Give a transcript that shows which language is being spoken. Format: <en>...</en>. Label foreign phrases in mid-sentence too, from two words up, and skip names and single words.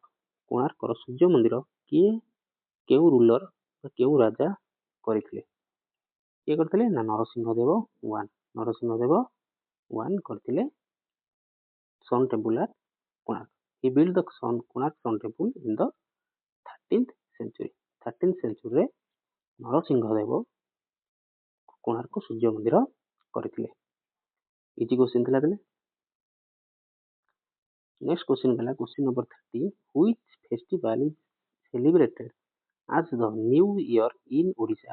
<or>କୋଣାର୍କର ସୂର୍ଯ୍ୟ ମନ୍ଦିର କିଏ, କେଉଁ ରୁଲର ବା କେଉଁ ରାଜା କରିଥିଲେ? କିଏ କରିଥିଲେ? ନା ନରସିଂହଦେବ ୱାନ୍।</or> <en>ନରସିଂହଦେବ ୱାନ୍ କରିଥିଲେ Sun Temple at Konark. He build the Konark Sun Temple in the 13th century.</en> <or>13th centuryରେ ନରସିଂହଦେବ କୋଣାର୍କ ସୂର୍ଯ୍ୟ ମନ୍ଦିର କରିଥିଲେ।</or> <en>easy question ଥିଲା ତାହେଲେ। next question ହେଲା question number 30 which festival is celebrated as the new year in Odisha.</en>